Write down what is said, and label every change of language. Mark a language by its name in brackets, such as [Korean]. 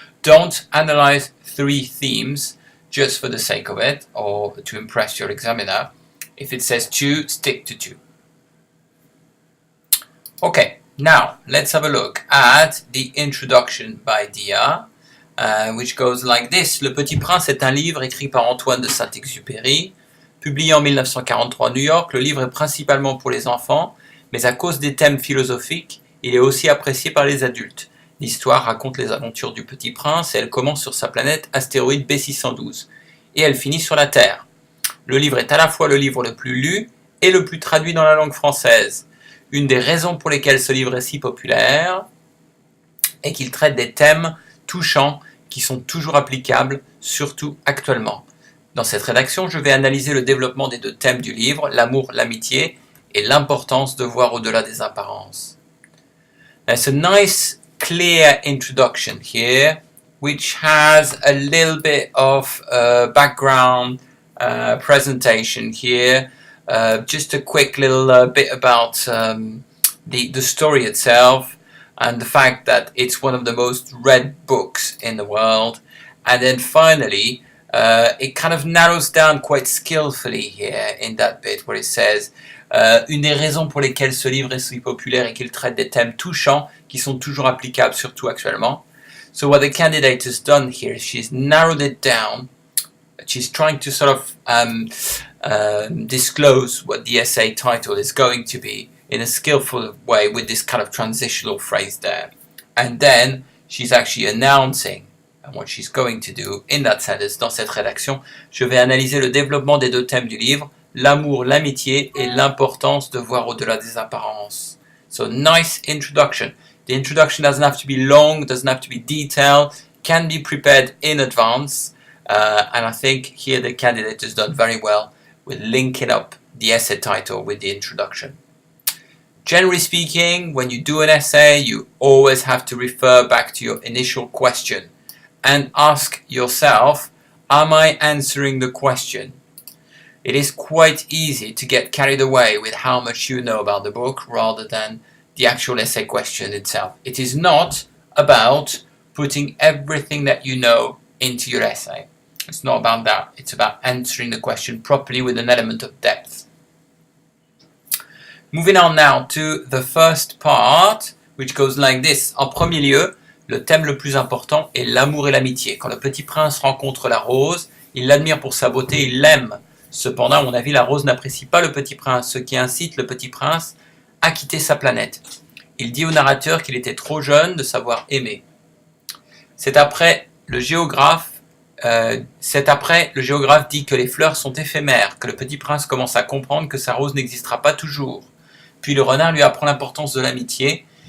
[English] Don't analyze 3 themes just for the sake of it, or to impress your examiner. If it says 2, stick to 2. Okay, now let's have a look at the introduction by Dia, which goes like this. [French] Le Petit Prince est un livre écrit par Antoine de Saint-Exupéry, publié en 1943 à New York. Le livre est principalement pour les enfants, mais à cause des thèmes philosophiques, il est aussi apprécié par les adultes. L'histoire raconte les aventures du Petit Prince et elle commence sur sa planète astéroïde B612 et elle finit sur la Terre. Le livre est à la fois le livre le plus lu et le plus traduit dans la langue française. Une des raisons pour lesquelles ce livre est si populaire est qu'il traite des thèmes touchants qui sont toujours applicables, surtout actuellement. Dans cette rédaction, je vais analyser le développement des deux thèmes du livre, l'amour, l'amitié et l'importance de voir au-delà des apparences. [English] There's a nice clear introduction here, which has a little bit of background presentation here. Just a quick little bit about the story itself and the fact that it's one of the most read books in the world. And then finally, it kind of narrows down quite skillfully here in that bit where it says [French] une des raisons pour lesquelles ce livre est si populaire et qu'il traite des thèmes touchants qui sont toujours applicables, surtout actuellement. [English] So what the candidate has done here is she's narrowed it down. She's trying to sort of disclose what the essay title is going to be in a skillful way with this kind of transitional phrase there. And then she's actually announcing what she's going to do in that sentence. [French] Dans cette rédaction, je vais analyser le développement des deux thèmes du livre, l'amour, l'amitié et l'importance de voir au-delà des apparences. [English] So nice introduction. The introduction doesn't have to be long, doesn't have to be detailed, can be prepared in advance. And I think here the candidate has done very well with linking up the essay title with the introduction. Generally speaking, when you do an essay, you always have to refer back to your initial question and ask yourself, am I answering the question? It is quite easy to get carried away with how much you know about the book rather than the actual essay question itself. It is not about putting everything that you know into your essay. It's not about that. It's about answering the question properly with an element of depth. Moving on now to the first part, which goes like this. [French] En premier lieu, le thème le plus important est l'amour et l'amitié. Quand le petit prince rencontre la rose, il l'admire pour sa beauté, il l'aime. Cependant, à mon avis, la rose n'apprécie pas le petit prince, ce qui incite le petit prince à quitter sa planète. Il dit au narrateur qu'il était trop jeune de savoir aimer. C'est après le géographe dit que les fleurs sont éphémères, que le petit prince commence à comprendre que sa rose n'existera pas toujours. Puis le renard lui apprend l'importance de l'amitié